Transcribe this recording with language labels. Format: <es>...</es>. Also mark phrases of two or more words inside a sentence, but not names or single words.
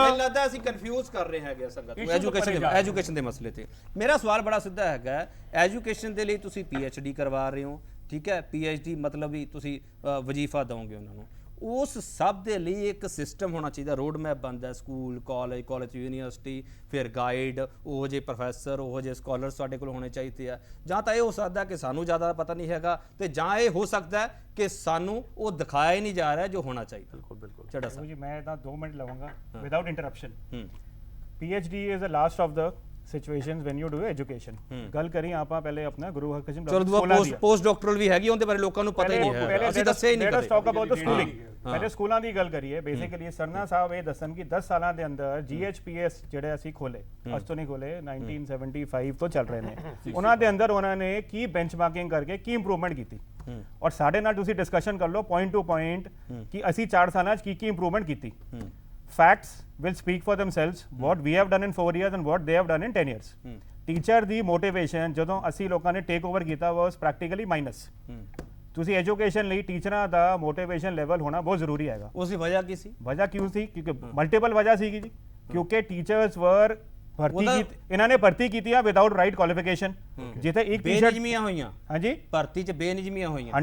<pa>ਮੈਨੂੰ ਲੱਗਦਾ ਅਸੀਂ ਕਨਫਿਊਜ਼ ਕਰ ਰਹੇ ਹੈਗੇ ਐਜੂਕੇਸ਼ਨ ਦੇ ਮਸਲੇ ਤੇ ਮੇਰਾ ਸਵਾਲ ਬੜਾ ਸਿੱਧਾ ਹੈਗਾ ਐਜੂਕੇਸ਼ਨ ਦੇ ਲਈ ਤੁਸੀਂ PhD ਕਰਵਾ ਰਹੇ ਹੋ ਠੀਕ ਹੈ PhD ਮਤਲਬ ਵੀ ਤੁਸੀਂ ਵਜ਼ੀਫਾ ਦਵੋਗੇ ਉਹਨਾਂ ਨੂੰ ਉਸ ਸਭ ਦੇ ਲਈ ਇੱਕ ਸਿਸਟਮ ਹੋਣਾ ਚਾਹੀਦਾ</pa> <en>road map</en> <pa>ਬਣਦਾ</pa> <en>school college university</en> <pa>ਫਿਰ ਗਾਈਡ ਉਹ ਜੇ ਪ੍ਰੋਫੈਸਰ ਉਹ ਜੇ ਸਕਾਲਰ ਸਾਡੇ ਕੋਲ ਹੋਣੇ ਚਾਹੀਦੇ ਆ ਜਾਂ ਤਾਂ ਇਹ ਹੋ ਸਕਦਾ ਕਿ ਸਾਨੂੰ ਜ਼ਿਆਦਾ ਪਤਾ ਨਹੀਂ ਹੈਗਾ ਤੇ ਜਾਂ ਇਹ ਹੋ ਸਕਦਾ ਕਿ ਸਾਨੂੰ ਉਹ ਦਿਖਾਇਆ ਹੀ ਨਹੀਂ ਜਾ ਰਿਹਾ ਜੋ ਹੋਣਾ ਚਾਹੀਦਾ ਬਿਲਕੁਲ ਚੜਾ ਸਾਹਿਬ ਜੀ ਮੈਂ ਤਾਂ 2 ਮਿੰਟ ਲਵਾਂਗਾ</pa> <en>without interruption PhD is the last of the situations when you do education</en> <pa>ਗੱਲ ਕਰੀ ਆਪਾਂ ਪਹਿਲੇ ਆਪਣਾ ਗੁਰੂ ਹਰਕ੍ਰਿਸ਼ਨ</pa> <en>post doctoral</en> <pa>ਵੀ ਹੈਗੀ ਉਹਦੇ ਬਾਰੇ ਲੋਕਾਂ ਨੂੰ ਪਤਾ ਹੀ ਨਹੀਂ ਹੈ ਅਸੀਂ ਦੱਸਿਆ ਹੀ ਨਹੀਂ</pa> <en>let's talk about the schooling</en> <pa>ਪਹਿਲੇ ਸਕੂਲਾਂ ਦੀ ਗੱਲ ਕਰੀਏ ਬੇਸਿਕਲੀ ਸਰਨਾ ਸਾਹਿਬ ਇਹ ਦੱਸਣ ਕਿ 10 ਸਾਲਾਂ ਦੇ ਅੰਦਰ GHPS ਜਿਹੜੇ ਅਸੀਂ ਖੋਲੇ ਅੱਜ ਤੋਂ ਨਹੀਂ ਖੋਲੇ 1975 ਤੋਂ ਚੱਲ ਰਹੇ ਨੇ ਉਹਨਾਂ ਦੇ ਅੰਦਰ ਉਹਨਾਂ ਨੇ ਕੀ ਬੈਂਚਮਾਰਕਿੰਗ ਕਰਕੇ ਕੀ ਇੰਪਰੂਵਮੈਂਟ ਕੀਤੀ ਔਰ ਸਾਡੇ ਨਾਲ ਤੁਸੀਂ ਡਿਸਕਸ਼ਨ ਕਰ ਲਓ</pa> <en>point to point</en> <pa>ਕਿ ਅਸੀਂ 4 ਸਾਲਾਂ 'ਚ ਕੀ ਇੰਪਰੂਵਮੈਂਟ ਕੀਤੀ</pa> <en>facts will speak for themselves what we have done in 4 years and what they have done in 10 years</en> <pa>teacher ਦੀ motivation ਜਦੋਂ ਅਸੀਂ ਲੋਕਾਂ ਨੇ</pa> <en>take over</en> <pa>ਕੀਤਾ</pa> <en>was practically minus</en> <pa>ਤੁਸੀਂ ਐਜੂਕੇਸ਼ਨ ਲਈ ਟੀਚਰਾਂ ਦਾ</pa> <en>motivation level</en> <pa>ਹੋਣਾ ਬਹੁਤ ਜ਼ਰੂਰੀ ਹੈਗਾ ਉਸ ਦੀ ਵਜ੍ਹਾ ਕੀ ਸੀ ਵਜ੍ਹਾ ਕਿਉਂ ਸੀ ਕਿਉਂਕਿ ਮਲਟੀਪਲ ਵਜ੍ਹਾ ਸੀਗੀ ਜੀ ਕਿਉਂਕਿ ਟੀਚਰਸ ਵਰ ਇਹਨਾਂ ਨੇ ਭਰਤੀ ਕੀਤੀਆਂ</pa> <en>without right qualification</en> <pa>ਜਿੱਥੇ ਇੱਕ ਬੇਨਿਯਮੀਆਂ ਹੋਈਆਂ ਹਾਂਜੀ ਭਰਤੀ 'ਚ ਬੇਨਿਯਮੀਆਂ ਹੋਈਆਂ</pa>